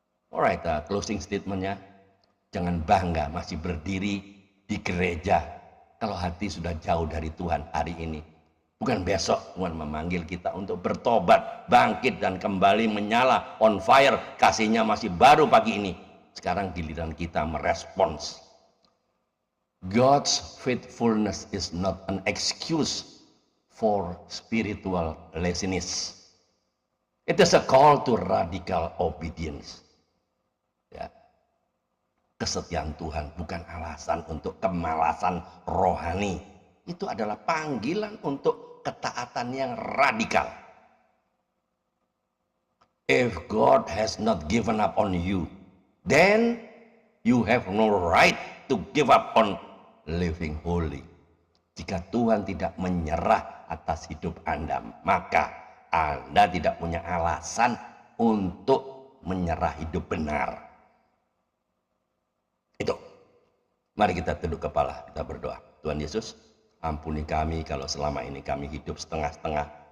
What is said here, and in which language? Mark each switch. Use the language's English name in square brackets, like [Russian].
[Indonesian] Alright, closing statementnya. Jangan bangga masih berdiri di gereja kalau hati sudah jauh dari Tuhan hari ini. Bukan besok Tuhan memanggil kita untuk bertobat, bangkit dan kembali menyala, [English] on fire. [Indonesian] Kasihnya masih baru pagi ini. Sekarang giliran kita merespons. [English] God's faithfulness is not an excuse for spiritual laziness. It is a call to radical obedience. [Indonesian] Ya. Kesetiaan Tuhan bukan alasan untuk kemalasan rohani. Itu adalah panggilan untuk ketaatan yang radikal. [English] If God has not given up on you, then you have no right to give up on living holy. [Indonesian] Jika Tuhan tidak menyerah atas hidup Anda, maka Anda tidak punya alasan untuk menyerah hidup benar. Itu. Mari kita tunduk kepala, kita berdoa. Tuhan Yesus, ampuni kami kalau selama ini kami hidup setengah-setengah.